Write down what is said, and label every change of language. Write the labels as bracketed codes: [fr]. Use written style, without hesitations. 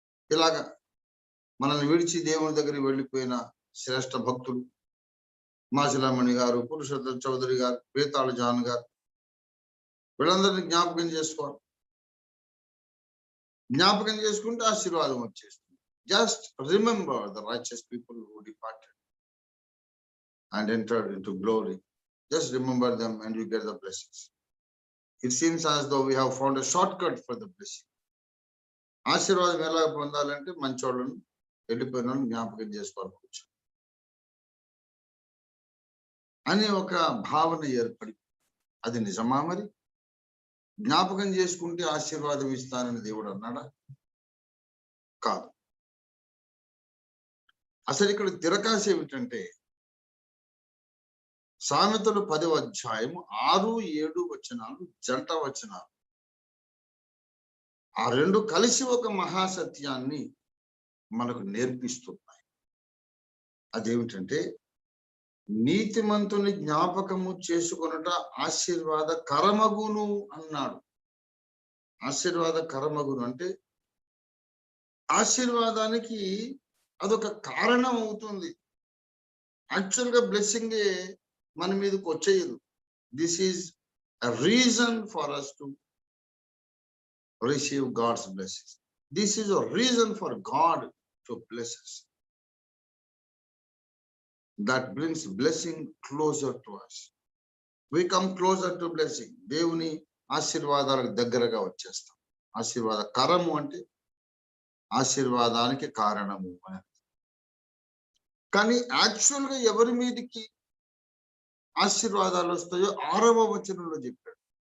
[te] ఇలాగా మనల్ని విడిచి దేవుని దగ్గరికి వెళ్ళిపోయిన శ్రేష్ఠ భక్తులు మాసిలామణి గారు, పురుషోత్తమ చౌదరి గారు, బేతాళ జాన్ గారు, వీళ్ళందరినీ జ్ఞాపకం చేసుకోవాలి. జ్ఞాపకం చేసుకుంటే ఆశీర్వాదం వచ్చేస్తుంది. [en] Just remember the righteous people who departed and entered into glory. Just remember them and you get the blessings. It seems as though we have found a shortcut for the blessing. [te] ఆశీర్వాదం ఎలా పొందాలంటే, మంచోళ్ళను, వెళ్ళిపోయిన జ్ఞాపకం చేసుకోవచ్చు అనే ఒక భావన ఏర్పడి, అది నిజమా? మరి జ్ఞాపకం చేసుకుంటే ఆశీర్వాదం ఇస్తానని దేవుడు అన్నాడా? కాదు. అసలు ఇక్కడ తిరకాశ ఏమిటంటే, సామెతలు 10వ అధ్యాయం 6, 7 వచనాలు జంట వచనాలు. ఆ రెండు కలిసి ఒక మహాసత్యాన్ని మనకు నేర్పిస్తున్నాయి. అదేమిటంటే, నీతిమంతుని జ్ఞాపకము చేసుకొనుట ఆశీర్వాద కరమగును అన్నాడు. ఆశీర్వాద కరమగును అంటే ఆశీర్వాదానికి అదొక కారణం అవుతుంది. యాక్చువల్ గా బ్లెస్సింగ్ మన మీదకి వచ్చేయదు. [en] This is a reason for us to receive God's blessings. This is a reason for God to bless us. That brings blessing closer to us. We come closer to blessing. [te] దేవుని ఆశీర్వాదాలకు దగ్గరగా వచ్చేస్తాం. ఆశీర్వాద కరము అంటే ఆశీర్వాదానికి కారణము అని. కానీ యాక్చువల్ గా ఎవరి మీదకి ఆశీర్వాదాలు వస్తాయో 6వ వచనంలో చెప్పాడు.